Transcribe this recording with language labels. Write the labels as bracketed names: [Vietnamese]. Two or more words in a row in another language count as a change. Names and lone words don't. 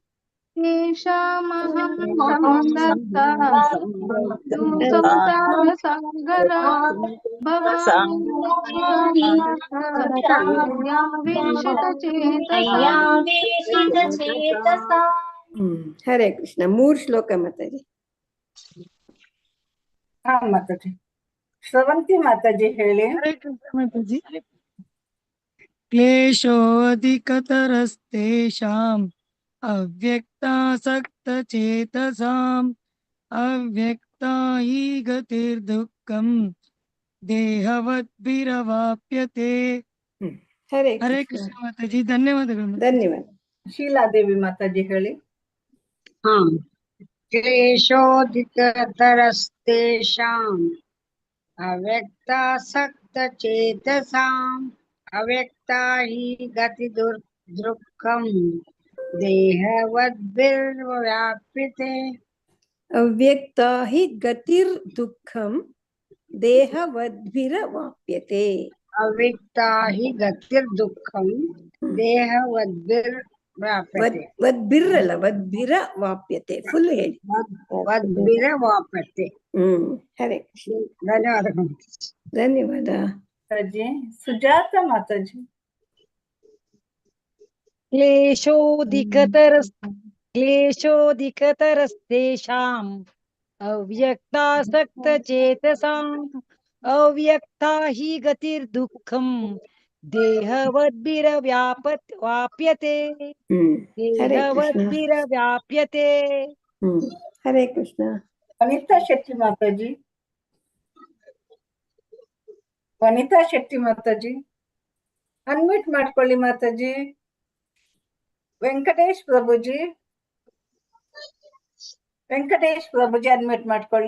[Sanskrit] तेषामहं समुद्धर्ता मृत्युसंसारसागरात् भवामि हरे कृष्ण [Kannada] 3 ಶ್ಲೋಕ ಮಾತಾಜಿ ಮಾತಾಜಿ ಶ್ರವಂತಿ ಮಾತಾಜಿ ಹೇಳಿ. ಹರೇ ಕೃಷ್ಣ ಮಾತಾಜಿ. [Sanskrit] ಕ್ಲೇಶೋಧಿಕತರಸ್ತೇಷಾಂ ಅವ್ಯಕ್ತಾಸಕ್ತಚೇತಸಾಂ ಅವ್ಯಕ್ತಾ ಹಿ ಗತಿರ್ದುಃಖಂ ದೇಹವದ್ಭಿರವಾಪ್ಯತೆ. [Kannada] ಹರೇ ಕೃಷ್ಣ ಮಾತಾಜಿ, ಧನ್ಯವಾದಗಳು. ಧನ್ಯವಾದ. ಶೀಲಾದೇವಿ ಮಾತಾಜಿ ಹೇಳಿ. [Sanskrit] क्लेशोदिततरस्तेषाम् अव्यक्तासक्तचेतसाम् अव्यक्ता हि गतिदुर्दुःखम् देहवद्भिर्व्याप्यते. ಅವ್ಯಕ್ತಾ ಹಿ ಗತಿರ್ ದುಃಖಂ ದೇಹವದ್ಭಿರವಾಪ್ಯತೆ. अव्यक्ता हि गतिर्दुःखम् देहवद्भिर्व्याप्यते. [Kannada] ವದ್ಭಿರಲ್ಲ ವದ್ಭಿರವಾಪ್ಯತೆ. ಫುಲ್ ಹೇಳಿ. [Sanskrit] वद्भिरवाप्यते. [Kannada] ಹರೇ ಕೃಷ್ಣ. ಧನ್ಯವಾದಗಳು. ಧನ್ಯವಾದ. ಮಾತಾಜಿ ಸುಜಾತ ಮಾತಾಜಿ. [Sanskrit] क्लेशोदिकतरस्तेषाम् अव्यक्तासक्तचेतसाम् अव्यक्ता हि गतिर्दुःखम् देहवद्भिरवाप्यते. देहवद्भिरवाप्यते. [Kannada] ಹರೇ ಕೃಷ್ಣ. ವನಿತಾ ಶೆಟ್ಟಿ ಮಾತಾಜಿ. ವನಿತಾ ಶೆಟ್ಟಿ ಮಾತಾಜಿ ಅನ್ಮ್ಯೂಟ್ ಮಾಡ್ಕೊಳ್ಳಿ ಮಾತಾಜಿ. ವೆಂಕಟೇಶ್ ಪ್ರಭುಜಿ ಅನ್ಮ್ಯೂಟ್ ಮಾಡ್ಕೊಳ್ಳಿ.